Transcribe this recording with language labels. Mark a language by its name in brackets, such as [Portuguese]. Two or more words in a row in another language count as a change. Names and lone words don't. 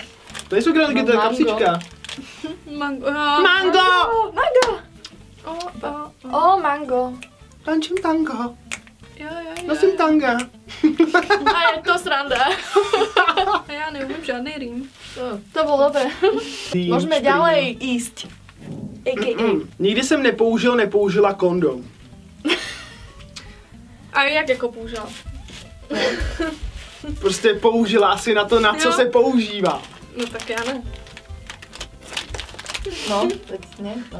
[Czech] To nejsou granulky, to je Mango. kapsička. Mango. Mango! Mango! Mango. Tančím tango. Jo. Nosím tanga. A je to sranda. A já neumím žádný rým. [Slovak] To bolo dobré. Môžeme ďalej ísť. [English] A.k.a. [Czech] Nikdy jsem nepoužila kondom. A jak jako použil? Prostě použila si na to, na co Jo. se používá. No tak já ne. [Slovak] No, tak nie. No.